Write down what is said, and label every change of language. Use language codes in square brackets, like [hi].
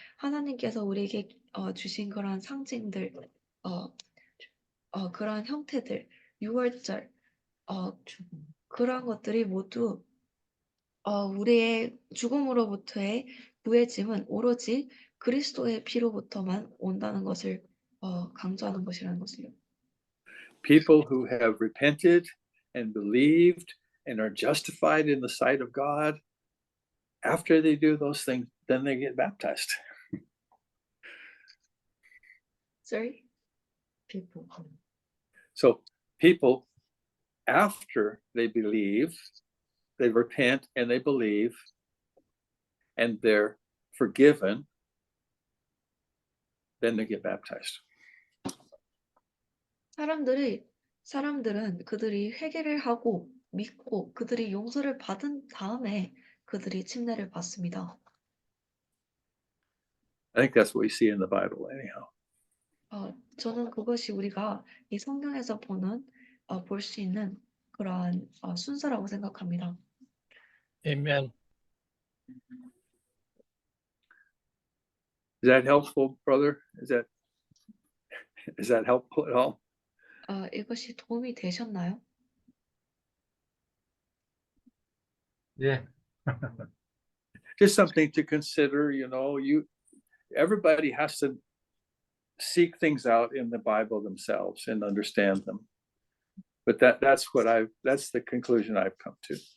[ko] 하나님께서 우리에게 주신 그런 상징들, 그런 형태들, 유월절, 그런 것들이 모두 우리의 죽음으로부터의 구해짐은 오로지 그리스도의 피로부터만 온다는 것을 강조하는 것이라는 것을요. [en] People who have repented and believed and are justified in the sight of God, after they do those things, then they get baptized. Sorry? People. So people, after they believe, they repent and they believe, and they're forgiven, then they get baptized. [ko] 사람들은 그들이 회개를 하고 믿고 그들이 용서를 받은 다음에 그들이 침례를 받습니다. [en] I think that's what we see in the Bible anyhow. [ko] 저는 그것이 우리가 이 성경에서 볼 수 있는 그러한 순서라고 생각합니다. [en] Amen. Is that helpful, brother? Is that helpful at all? [ko] 이것이 도움이 되셨나요? 예, [en] Just something to consider, you know, everybody has to seek things out in the Bible themselves and understand them. But that's the conclusion I've come to.